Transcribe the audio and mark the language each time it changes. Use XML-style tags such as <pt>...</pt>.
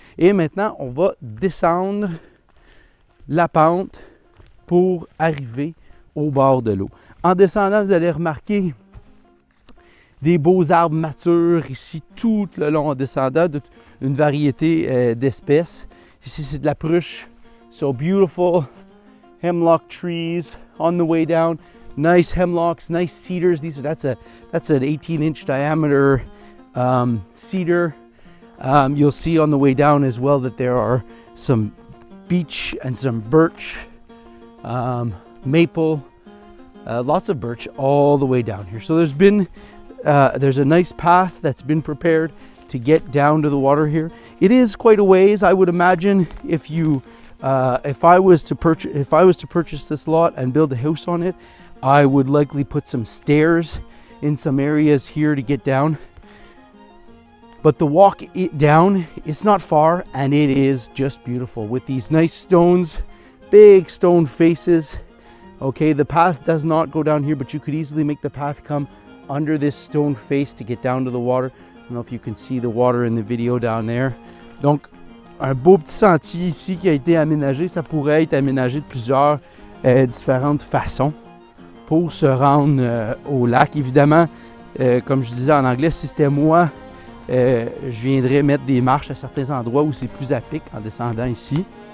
<fr>Et maintenant, on va descendre la pente pour arriver au bord de l'eau. En descendant, vous allez remarquer des beaux arbres matures ici tout le long en descendant, une variété d'espèces. Ici, c'est de la pruche.</fr> <en>So beautiful hemlock trees on the way down. Nice hemlocks, nice cedars. That's an 18-inch diameter cedar. You'll see on the way down as well that there are some beech and some birch, maple, lots of birch all the way down here. So there's a nice path that's been prepared to get down to the water here. It is quite a ways, I would imagine. If I was to purchase this lot and build a house on it, I would likely put some stairs in some areas here to get down. But the walk down, it's not far, and it is just beautiful with these nice stones, big stone faces. Okay, the path does not go down here, but you could easily make the path come under this stone face to get down to the water. I don't know if you can see the water in the video down there.</en> <fr>Donc, un beau petit sentier ici qui a été aménagé. Ça pourrait être aménagé de plusieurs différentes façons pour se rendre au lac. Évidemment, comme je disais en anglais, si c'était moi, je viendrais mettre des marches à certains endroits où c'est plus à pic en descendant ici.</fr>